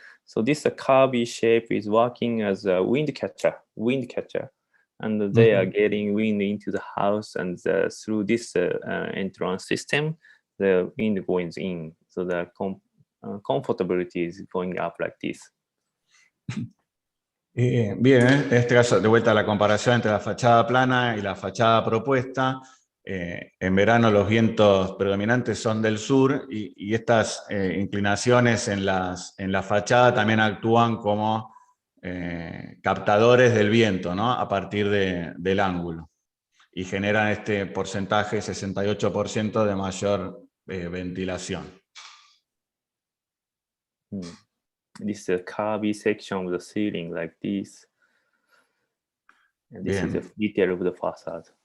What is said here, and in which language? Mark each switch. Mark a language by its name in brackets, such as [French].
[English] So this curvy shape is working as a wind catcher, and they are getting wind into the house, and through this entrance system, the wind goes in. So the comfortability is going up like this. [Spanish] Bien, en este caso, de vuelta a la comparación entre la fachada plana y la fachada propuesta. En verano los vientos predominantes son del sur y estas inclinaciones en la fachada también actúan como captadores del viento, ¿no? A partir del ángulo, y generan este porcentaje, 68% de mayor ventilación. [English] This is a curvy section of the ceiling like this. And this is the detail of the facade.